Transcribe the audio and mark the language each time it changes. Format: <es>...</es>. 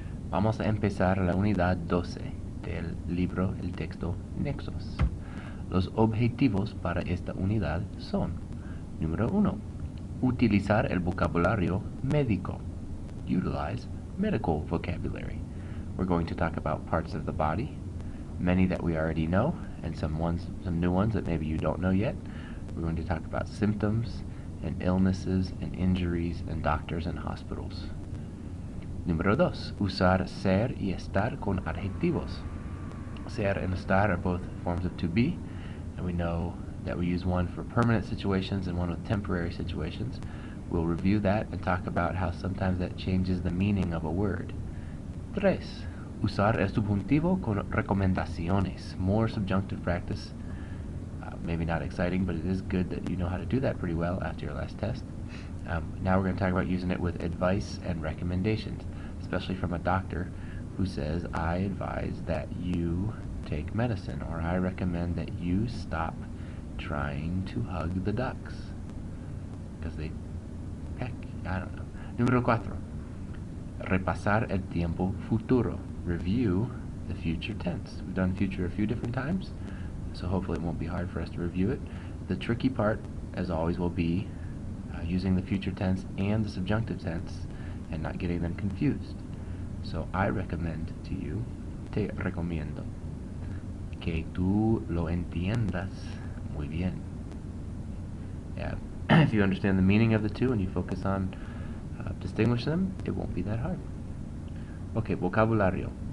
<es>Vamos a empezar la unidad 12 del libro, el texto Nexos. Los objetivos para esta unidad son: número 1. Utilizar el vocabulario médico.</es> <en>Utilize medical vocabulary. We're going to talk about parts of the body, many that we already know, and some new ones that maybe you don't know yet. We're going to talk about symptoms and illnesses and injuries and doctors and hospitals.</en> <es>Número 2. Usar ser y estar con adjetivos.</es> <en>Ser and estar are both forms of to be, and we know that we use one for permanent situations and one with temporary situations. We'll review that and talk about how sometimes that changes the meaning of a word. 3.</en> <es>Usar el subjuntivo con recomendaciones.</es> <en>More subjunctive practice. Maybe not exciting, but it is good that you know how to do that pretty well after your last test. Now we're going to talk about using it with advice and recommendations, especially from a doctor who says, I advise that you take medicine, or I recommend that you stop trying to hug the ducks because they peck. I don't know.</en> <es>Número 4. Repasar el tiempo futuro.</es> <en>Review the future tense. We've done future a few different times, so hopefully it won't be hard for us to review it. The tricky part, as always, will be using the future tense and the subjunctive tense and not getting them confused. So I recommend to you,</en> <es>te recomiendo, que tú lo entiendas muy bien.</es> <en>Yeah. If you understand the meaning of the two and you focus on distinguishing them, it won't be that hard. Okay, vocabulario.</en>